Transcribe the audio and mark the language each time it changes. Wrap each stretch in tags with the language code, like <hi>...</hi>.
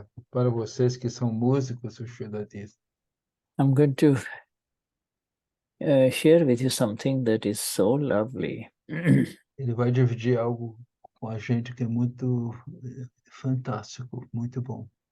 <pt>para vocês que são músicos, o Shuddha diz.</pt> <en>I'm going to share with you something that is so lovely.</en> <pt>Ele vai dividir algo com a gente que é muito fantástico, muito bom.</pt>